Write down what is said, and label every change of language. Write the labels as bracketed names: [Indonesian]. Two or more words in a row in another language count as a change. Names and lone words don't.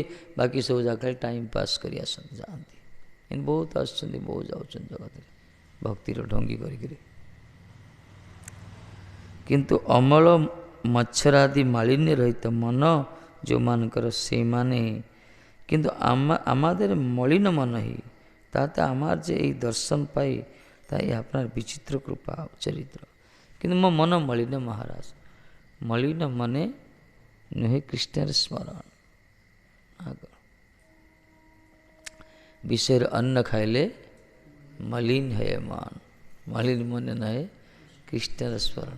[Odia] ବାକି ସବୁ ଜାଗାରେ ଟାଇମ୍ ପାସ୍ କରି ଆସନ୍ତି, ଯାଆନ୍ତି। ଏମିତି ବହୁତ ଆସୁଛନ୍ତି, ବହୁତ ଯାଉଛନ୍ତି ଜଗତରେ ଭକ୍ତିର ଢଙ୍ଗି କରିକିରି। କିନ୍ତୁ ଅମଳ ମଚ୍ଛରାଦି ମାଳିନ୍ୟ ରହିତ ମନ ଯେଉଁମାନଙ୍କର, ସେଇମାନେ, କିନ୍ତୁ [Bangla] আমাদের মলিন মন হি, তাতে আমার যে এই দর্শন পাই, তাই আপনার বিচিত্র কৃপা চরিত্র। [Odia] কিন্তু ମୋ ମନ ମଳିନ ମହାରାଜ, ମଳିନ ମନେ ନୁହେଁ କୃଷ୍ଣର ସ୍ମରଣ। ବିଷୟରେ ଅନ୍ନ ଖାଇଲେ ମଲିନ ହେ ମନ, ମଳିନ ମନେ ନୁହେଁ କୃଷ୍ଣର ସ୍ମରଣ।